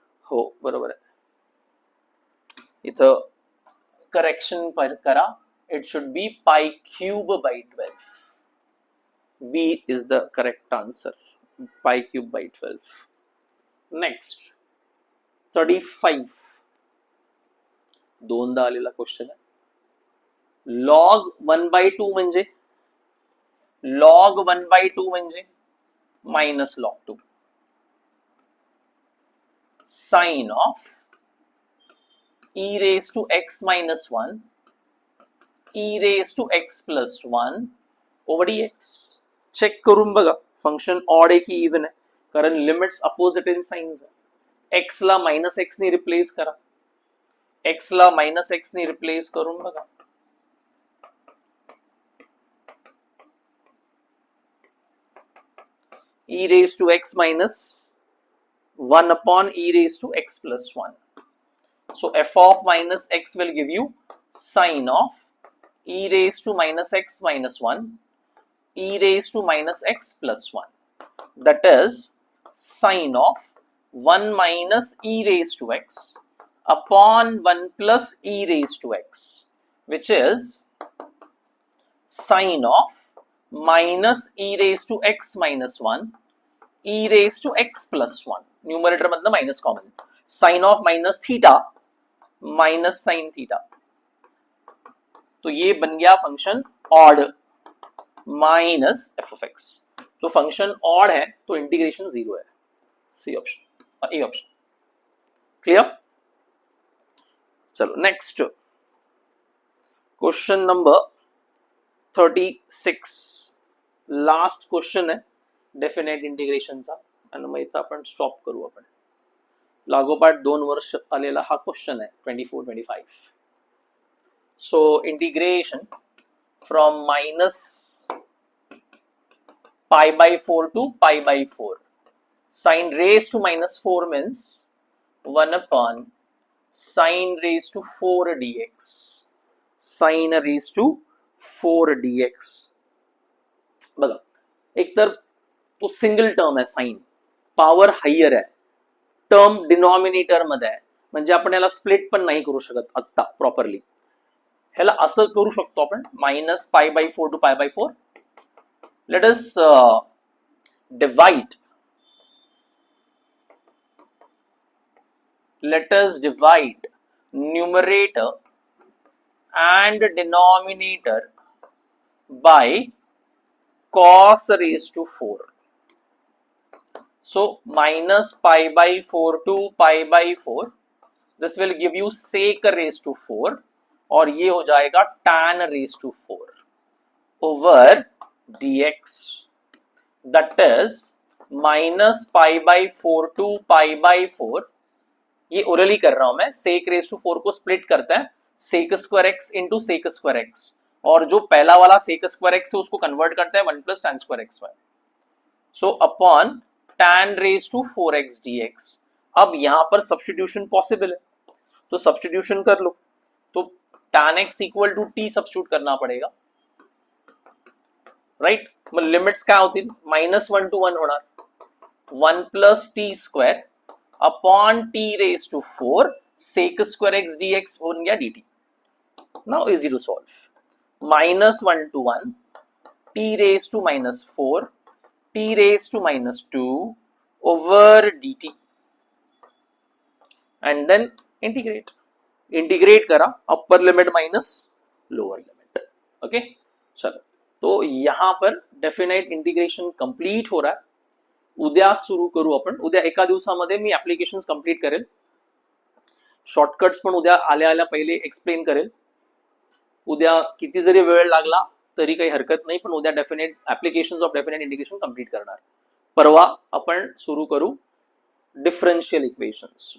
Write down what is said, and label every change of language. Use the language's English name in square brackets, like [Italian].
[Marathi] हो बरोबर आहे, इथं करेक्शन करा, [English] it should be pi cube by 12. B is the correct answer, pi cube by 12. [Marathi] Next 35. दोनदा आलेला क्वेश्चन आहे. [English] Log 1/2 म्हणजे log 1/2 म्हणजे minus log 2 sine of e raised to x minus 1 e raised to x plus 1 over dx. [Marathi] Check करून बघा function odd आहे की even आहे, कारण लिमिट्स अपोजिट इन साइन्स आहे. x ला मायनस एक्स ने रिप्लेस करा, x ला मायनस एक्स ने रिप्लेस करून बघा. [English] e raised to x minus 1 upon e raised to x plus 1. So f of minus x will give you sine of e raised to minus x minus 1 e raised to minus x plus 1. That is sine of 1 minus e raised to x upon 1 plus e raised to x, which is sine of minus e raised to x minus 1 e raised to x plus 1. [Hindi] Numerator मतलब minus common, sign of minus theta minus sine theta. तो ये बन गया function odd minus F of x. तो function odd है तो integration 0 है. C option, A option. Clear? चलो next question number 36. [Marathi] Last question है definite इंटिग्रेशनचा, आणि मग इथं आपण स्टॉप करू. आपण लागोपाठ 2 वर्ष आलेला हा क्वेश्चन आहे 24-25. [English] So integration from minus π/4 to π/4. Sine raise to -4 means 1 upon sine raise to 4 dx. [Marathi] Sign raise to 4 dx. बघा, एक तर तो सिंगल टर्म आहे साइन, पॉवर हायर आहे, टर्म डिनॉमिनेटर मध्ये आहे, म्हणजे आपण याला स्प्लिट पण नाही करू शकत आता प्रॉपरली. ह्याला असं करू शकतो आपण minus π/4 to π/4. [English] Let us divide numerator and denominator by cos raised to 4. So minus π/4 to π/4, this will give you sec raised to 4, [Hindi] और ये हो जाएगा [English] tan raised to 4 over dx. That is minus π/4 to π/4. [Hindi] ये orally कर रहा हूं मैं. sec raised to 4 को स्प्लिट करते हैं sec square x into sec square x, और जो पहला वाला sec square x है उसको कन्वर्ट करते हैं 1 plus tan square x y. [English] So upon tan raised to 4x dx. [Hindi] अब यहां पर सब्स्टिट्यूशन पॉसिबल है, तो सब्स्टिट्यूशन कर लो. तो tan x equal to t substitute करना पड़ेगा, राइट? [Marathi] मग लिमिट्स काय होतील? [English] -1 to 1 होणार, 1 plus t square upon t raised to 4 sec square x dx [Hindi] बन गया dt. [English] Now easy to solve. -1 to 1 t raised to -4 t raised to -2 over dt, and then integrate करा, upper limit minus lower limit. [Hindi] Okay, चलो. तो यहां पर definite integration complete हो रहा है. [Marathi] उद्या सुरू करू आपण. उद्या एका दिवसामध्ये मी ऍप्लिकेशन्स कंप्लीट करेल. शॉर्टकट्स पण उद्या आल्या आल्या पहिले एक्सप्लेन करेल. उद्या किती जरी वेळ लागला तरी काही हरकत नाही, पण उद्या definite applications of definite integration complete करणार. परवा आपण सुरू करू डिफरन्शियल इक्वेशन्स.